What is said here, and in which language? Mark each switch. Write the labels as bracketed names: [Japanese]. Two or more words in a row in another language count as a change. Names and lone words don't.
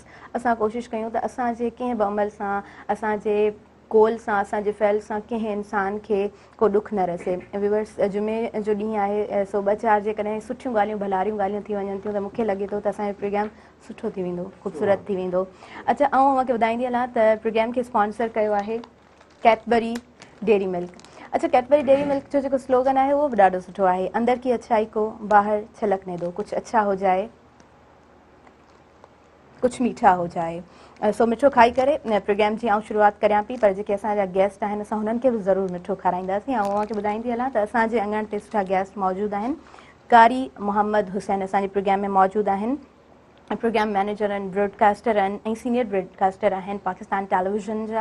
[Sindhi] बसि असां कोशिशि कयूं त असांजे कंहिं बि अमल सां, असांजे कोल सां असांजे फैल सां कंहिं इंसान खे को ॾुख न रसे। व्यूअर्स, जुमे जो ॾींहुं आहे, सो 2-4 जेकॾहिं सुठियूं ॻाल्हियूं भलारियूं ॻाल्हियूं थी वञनि थियूं त मूंखे लॻे थो त असांजो प्रोग्राम सुठो थी वेंदो, ख़ूबसूरत थी वेंदो। अच्छा, ऐं मूंखे ॿुधाईंदी हलां त प्रोग्राम खे स्पॉन्सर कयो आहे कैडबरी डेयरी मिल्क। अच्छा, कैडबरी डेयरी मिल्क जो जेको स्लोगन आहे उहो बि ॾाढो सुठो आहे, [Urdu] اندر کی اچھائی کو باہر چھلکنے دو، کچھ اچھا ہو جائے، کچھ میٹھا ہو جائے. [Sindhi] सो मिठो खाई करे प्रोग्राम जी आउं शुरूआत करियां पई, पर जेके असांजा गेस्ट आहिनि असां हुननि खे बि ज़रूरु मिठो खाराईंदासीं। ऐं मूंखे ॿुधाईंदी हलां त असांजे अङण ते सुठा गेस्ट मौजूदु आहिनि। कारी मोहम्मद हुसैन असांजे प्रोग्राम में मौजूदु आहिनि। [English] program manager [Sindhi] आहिनि, ब्रॉडकास्टर आहिनि ऐं [English] senior broadcaster [Sindhi] आहिनि पाकिस्तान टेलीविज़न जा।